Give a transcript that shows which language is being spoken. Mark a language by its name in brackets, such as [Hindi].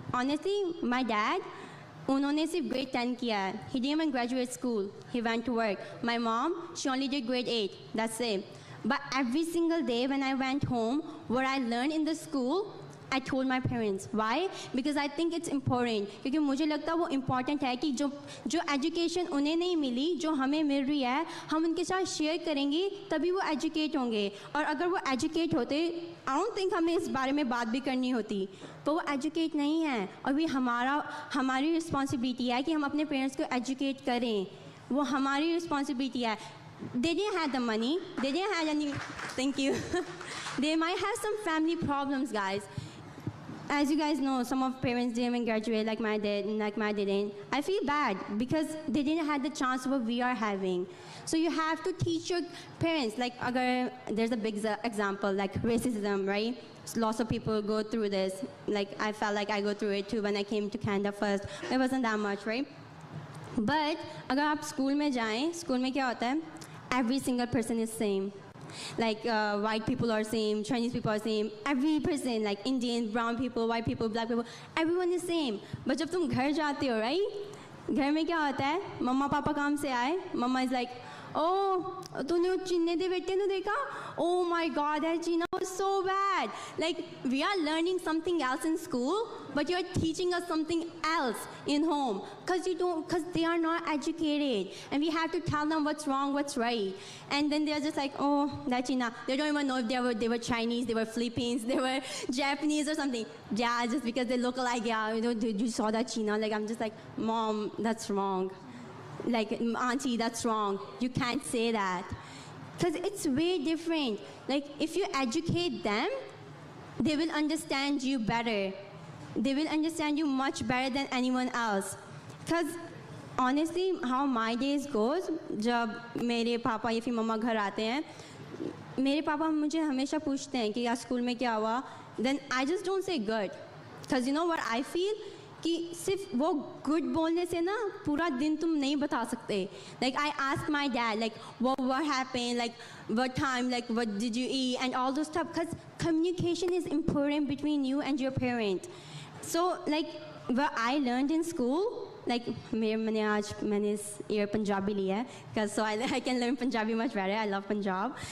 [English] Honestly, my dad, [Hindi] उन्होंने सिर्फ [English] grade 10 [Hindi] किया है. [English] He didn't even graduate school. He went to work. My mom, she only did grade 8. That's it. But every single day when I went home, what I learned in the school, I told my parents. Why? Because I think it's important. [Hindi] क्योंकि मुझे लगता है वो important है कि जो education उन्हें नहीं मिली, जो हमें मिल रही है, हम उनके साथ share करेंगे, तभी वो educate होंगे. और अगर वो educate होते, [English] I don't think [Hindi] हमें इस बारे में बात भी करनी होती. तो वो educate नहीं है. और भी हमारी responsibility है कि हम अपने parents को educate करें. वो हमारी responsibility है. [English] They didn't have the money. They didn't have any. Thank you. They might have some family problems, guys. As you guys know, some of parents didn't even graduate like my dad and like my didn't. I feel bad because they didn't have the chance what we are having. So you have to teach your parents. Like, there's a big example like racism, right? So lots of people go through this. Like, I felt like I go through it too when I came to Canada first. It wasn't that much, right? [Hindi] But अगर आप school में जाएं, school में क्या होता है? [English] Every single person is same. Like white people are same, Chinese people are same, every person, like Indian, brown people, white people, black people, everyone is same. [Hindi] But जब तुम घर जाते हो, right? घर में क्या होता है? मम्मा पापा काम से आए, मम्मा [English] is like, oh, [Hindi] तूने वो चीने दे बेटे ने देखा? [English] Oh my God, that China was so bad. Like, we are learning something else in school, but you're teaching us something else in home. Because they are not educated. And we have to tell them what's wrong, what's right. And then they're just like, oh, that China. They don't even know if they were Chinese, they were Philippines, they were Japanese or something. Yeah, just because they look like, yeah, you saw that China. Like, I'm just like, Mom, that's wrong. Like, auntie, that's wrong. You can't say that. Because it's way different. Like, if you educate them, they will understand you better. They will understand you much better than anyone else. Because honestly, how my days goes, [Hindi] जब मेरे पापा या फिर मम्मा घर आते हैं, मेरे पापा मुझे हमेशा पूछते हैं कि यार स्कूल में क्या हुआ, [English] then I just don't say good. Because you know what I feel? [Hindi] कि सिर्फ वो गुड बोलने से ना पूरा दिन तुम नहीं बता सकते. [English] Like I asked my dad, like what happened, like what time, like what did you eat, and all those stuff. Because communication is important between you and your parent. So like what I learned in school, like [Hindi] मैंने इस [English] year Punjabi [Hindi] लिया है, [English] because so I can learn Punjabi much better. I love Punjab.